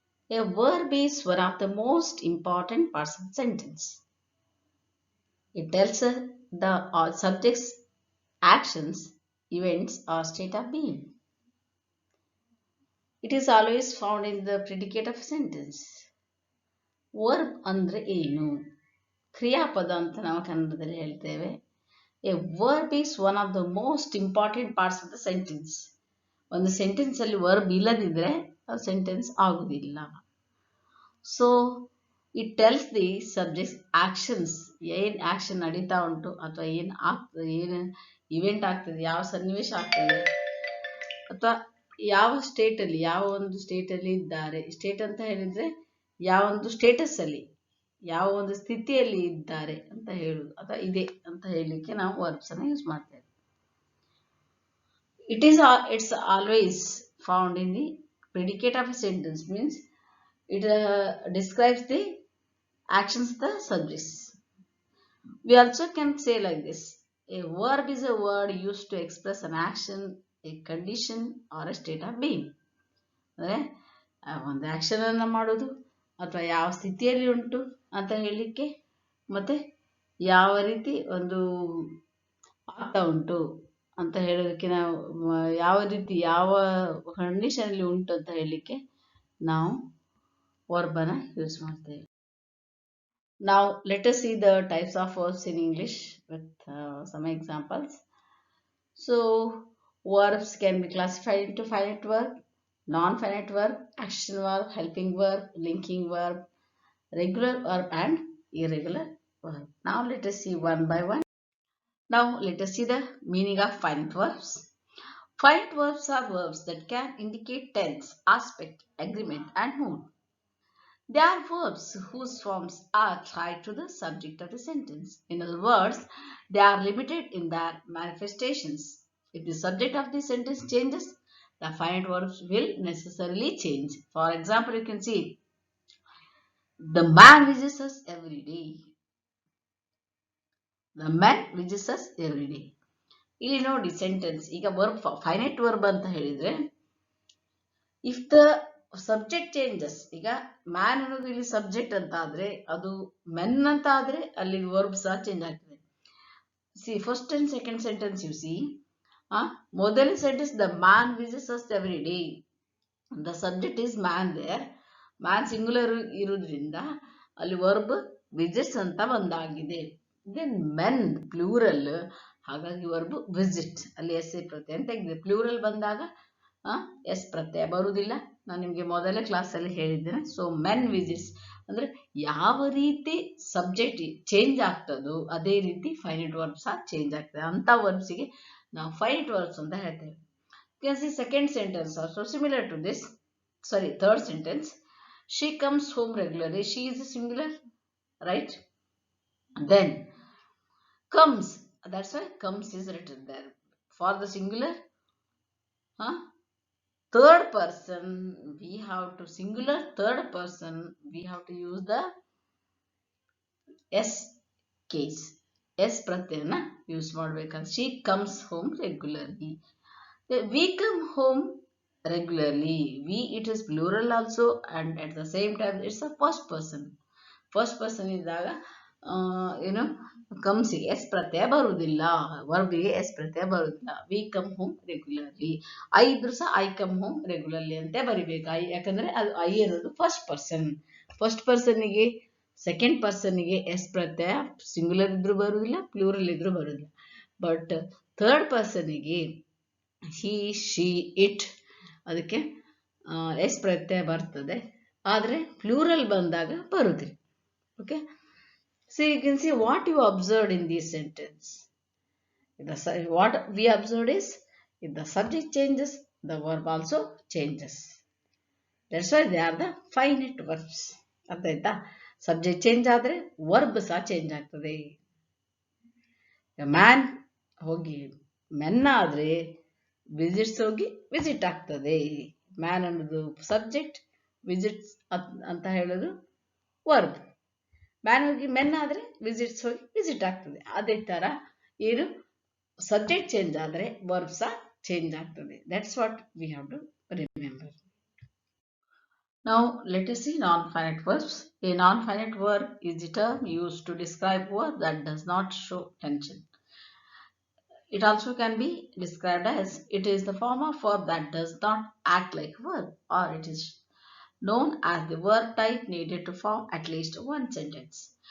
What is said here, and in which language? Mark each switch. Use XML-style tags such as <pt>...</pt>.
<en>A verb is one of the most important parts of the sentence. It tells us the subject's actions, events, or state of being. It is always found in the predicate of a sentence.</en> <kn>Verb ಅಂದ್ರೆ ಏನು? ಕ್ರಿಯಾಪದ ಅಂತ ನಾವು ಕನ್ನಡದಲ್ಲಿ ಹೇಳ್ತೇವೆ.</kn> <en>A verb is one of the most important parts of the sentence.</en> <kn>ಒಂದು sentence ಅಲ್ಲಿ verb ಇಲ್ಲದಿದ್ರೆ ಆ ಸೆಂಟೆನ್ಸ್ ಆಗುದಿಲ್ಲ.</kn> <en>so it tells the subjects actions,</en> <kn>ಏನ್ ಆಕ್ಷನ್ ನಡೀತಾ ಉಂಟು ಅಥವಾ ಏನ್ ಆಗ್ತದೆ, ಏನು ಇವೆಂಟ್ ಆಗ್ತದೆ, ಯಾವ ಸನ್ನಿವೇಶ ಆಗ್ತದೆ, ಅಥವಾ ಯಾವ ಸ್ಟೇಟ್ ಅಲ್ಲಿ, ಯಾವ ಒಂದು ಸ್ಟೇಟ್ ಅಲ್ಲಿ ಇದ್ದಾರೆ. ಸ್ಟೇಟ್ ಅಂತ ಹೇಳಿದ್ರೆ ಯಾವ ಒಂದು ಸ್ಟೇಟಸ್ ಅಲ್ಲಿ, ಯಾವ ಒಂದು ಸ್ಥಿತಿಯಲ್ಲಿ ಇದ್ದಾರೆ ಅಂತ ಹೇಳುದು, ಅಥವಾ ಇದೆ ಅಂತ ಹೇಳಲಿಕ್ಕೆ ನಾವು ವರ್ಬ್ಸ್ ಅನ್ನು ಯೂಸ್ ಮಾಡ್ತೇವೆ.</kn> <en>It's always found in the predicate of a sentence, means it describes the actions of the subjects. We also can say like this: a verb is a word used to express an action, a condition, or a state of being.</en> <kn>ಅಂದ್ರೆ ಒಂದು action ಅನ್ನ ಮಾಡೋದು ಅಥವಾ ಯಾವ ಸ್ಥಿತಿಯಲ್ಲಿ ಉಂಟು ಅಂತ ಹೇಳಲಿಕ್ಕೆ, ಮತ್ತೆ ಯಾವ ರೀತಿ ಒಂದು ಆಗ್ತಾ ಉಂಟು ಅಂತ ಹೇಳೋದಕ್ಕೆ, ನಾವು ಯಾವ ರೀತಿ ಯಾವ ಕಂಡೀಷನ್ ಅಲ್ಲಿ ಉಂಟು ಅಂತ ಹೇಳಲಿಕ್ಕೆ ನಾವು ವರ್ಬ್ ಅನ್ನ ಯೂಸ್ ಮಾಡ್ತೇವೆ.</kn> <en>Now let us see the types of verbs in English with some examples. So verbs can be classified into finite verb, non-finite verb, action verb, helping verb, linking verb, regular verb, and irregular verb. Now let us see one by one. Now let us see the meaning of finite verbs. Finite verbs are verbs that can indicate tense, aspect, agreement, and mood. They are verbs whose forms are tied to the subject of the sentence. In other words, they are limited in their manifestations. If the subject of the sentence changes, the finite verbs will necessarily change. For example, you can see, the man visits us every day. The man visits us every day.</en> <kn>ಇಲ್ಲಿ ನೋಡಿ sentence, ಈಗ verb finite verb ಅಂತ ಹೇಳಿದ್ರೆ,</kn> <en>if the subject changes,</en> <kn>ಈಗ man ಅನ್ನೋದು ಇಲ್ಲಿ subject ಅಂತ ಆದ್ರೆ, ಅದು ಮೆನ್ ಅಂತ ಆದ್ರೆ ಅಲ್ಲಿ ವರ್ಬ್ ಸಹ ಚೇಂಜ್ ಆಗ್ತದೆ.</kn> <en>see first and second sentence you see, ಮೊದಲ sentence the man visits us every day, the subject is man there, man singular</en> <kn>ಇರುವುದರಿಂದ ಅಲ್ಲಿ ವರ್ಬ್ ವಿಸಿಟ್ಸ್ ಅಂತ ಬಂದಾಗಿದೆ. ದೆನ್ ಮೆನ್ ಪ್ಲೂರಲ್, ಹಾಗಾಗಿ ವರ್ಬ್ ವಿಸಿಟ್, ಅಲ್ಲಿ ಎಸ್ ಎ ಪ್ರತ್ಯಯ ಅಂತ ಇದೆ. ಪ್ಲೂರಲ್ ಬಂದಾಗ ಎಸ್ ಪ್ರತ್ಯಯ ಬರುವುದಿಲ್ಲ, ನಾನು ನಿಮಗೆ ಮೊದಲ ಕ್ಲಾಸಲ್ಲಿ ಹೇಳಿದ್ದೇನೆ. ಸೊ ಮೆನ್ ವಿಸಿಟ್ಸ್ ಅಂದ್ರೆ ಯಾವ ರೀತಿ ಸಬ್ಜೆಕ್ಟ್ ಚೇಂಜ್ ಆಗ್ತದೋ ಅದೇ ರೀತಿ ಫೈನೈಟ್ ವರ್ಬ್ಸ್ ಸಹ ಚೇಂಜ್ ಆಗ್ತದೆ. ಅಂತ ವರ್ಬ್ಸ್ಗೆ ನಾವು ಫೈನೈಟ್ ವರ್ಬ್ಸ್ ಅಂತ ಹೇಳ್ತೇವೆ.</kn> <en>Second sentence also similar to this. Sorry, third sentence, she comes home regularly. She is a singular, right? Then comes, that's why comes is written there. For the singular third person, we have to, singular third person, we have to use the s case, s pratyayana use ಮಾಡಬೇಕಾದ್ರೆ. she comes home regularly. We come home regularly. We, it is plural also, and at the same time it's a first person.</en> <kn>First person ಇದ್ದಾಗ ಏನು comes S ಪ್ರತ್ಯಯ ಬರುವುದಿಲ್ಲ, ವರ್ಬ್ಗೆ S ಪ್ರತ್ಯಯ ಬರುವುದಿಲ್ಲ.</kn> <en>we come home regularly, I</en> <kn>ಇದ್ರು ಸಹ</kn> <en>I come home regularly</en> <kn>ಅಂತ ಬರಿಬೇಕು. ಐ, ಯಾಕಂದ್ರೆ ಅದು ಐ ಅನ್ನೋದು first person. First ಪರ್ಸನ್ನಿಗೆ second ಪರ್ಸನ್ನಿಗೆ S ಪ್ರತ್ಯಯ ಸಿಂಗುಲರ್ ಇದ್ರೂ ಬರುವುದಿಲ್ಲ, ಪ್ಲೂರಲ್ ಇದ್ರೂ ಬರುವುದಿಲ್ಲ. But third ಪರ್ಸನ್ನಿಗೆ he, she, it, ಅದಕ್ಕೆ ಎಸ್ ಪ್ರತ್ಯಯ ಬರ್ತದೆ, ಆದರೆ ಪ್ಲೂರಲ್ ಬಂದಾಗ ಬರುವುದಿಲ್ಲ.</kn> <en>Okay, so you can see what you observed in this sentence. What we observed is, if the subject changes, the verb also changes. That's why they are the finite verbs.</en> <kn>ಅರ್ಥ ಆಯ್ತಾ? Subject change ಆದ್ರೆ verb ಸಹ change ಆಗ್ತದೆ. Man ಹೋಗಿ men ಆದ್ರೆ visits ಹೋಗಿ visit ಆಗ್ತದೆ. Man ಅನ್ನೋದು ಸಬ್ಜೆಕ್ಟ್, ವಿಸಿಟ್ಸ್ ಅಂತ ಹೇಳೋದು ವರ್ಬ್. ಮ್ಯಾನ್ ಹೋಗಿ ಮೆನ್ ಆದರೆ ವಿಸಿಟ್ಸ್ ಹೋಗಿ ವಿಸಿಟ್ ಆಗ್ತದೆ. ಅದೇ ತರ ಏನು ಸಬ್ಜೆಕ್ಟ್ ಚೇಂಜ್ ಆದರೆ ವರ್ಬ್ ಸಹ ಚೇಂಜ್ ಆಗ್ತದೆ.</kn> <en>That's what we have to remember. Now let us see non-finite verbs. A non-finite verb is the term used to describe verb that does not show tension. It also can be described as it is the form of verb that does not act like a verb, or it is known as the verb type needed to form at least one sentence.</en>